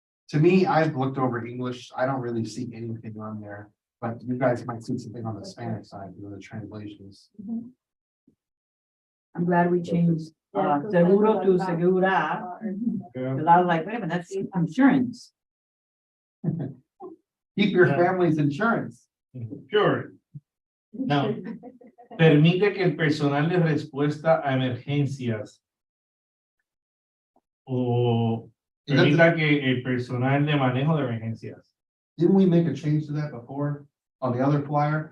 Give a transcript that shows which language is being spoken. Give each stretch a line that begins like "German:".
English: To me, I've looked over English. I don't really see anything on there, but you guys might see something on the Spanish side, the translations. I'm glad we changed seguro to segura, because I was like, wait a minute, that's insurance. Keep your family's insurance. Sure. No.
Spanish: Permite que el personal de respuesta a emergencias o permita que el personal de manejo de emergencias.
English: Didn't we make a change to that before on the other flyer?